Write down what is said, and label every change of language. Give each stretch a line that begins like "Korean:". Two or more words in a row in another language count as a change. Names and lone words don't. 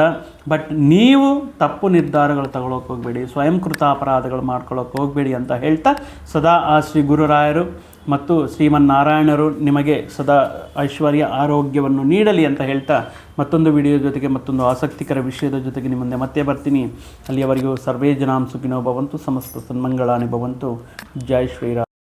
Kannada: ಬಟ್ ನೀವು ತಪ್ಪು ನಿರ್ಧಾರಗಳು ತಗೊಳ್ಳೋಕೆ ಹೋಗಬೇಡಿ, ಸ್ವಯಂಕೃತ ಅಪರಾಧಗಳು ಮಾಡ್ಕೊಳ್ಳೋಕೆ ಹೋಗಬೇಡಿ ಅಂತ ಹೇಳ್ತಾ, ಸದಾ ಆ ಶ್ರೀ ಗುರುರಾಯರು ಮತ್ತು ಶ್ರೀಮನ್ನಾರಾಯಣರು ನಿಮಗೆ ಸದಾ ಐಶ್ವರ್ಯ ಆರೋಗ್ಯವನ್ನು ನೀಡಲಿ ಅಂತ ಹೇಳ್ತಾ ಮತ್ತೊಂದು ವಿಡಿಯೋ ಜೊತೆಗೆ ಮತ್ತೊಂದು ಆಸಕ್ತಿಕರ ವಿಷಯದ ಜೊತೆಗೆ ನಿಮ್ಮ ಮುಂದೆ ಮತ್ತೆ ಬರ್ತೀನಿ.
Sanskrit: ಅಲ್ಲಿಯವರೆಗೂ ಸರ್ವೇ ಜನಾಂ ಸುಖಿನೋ ಭವಂತು, ಸಮಸ್ತ ಸನ್ಮಂಗಳಾನಿ ಭವಂತು.
Kannada: ಜೈ ಶ್ರೀರಾಮ್.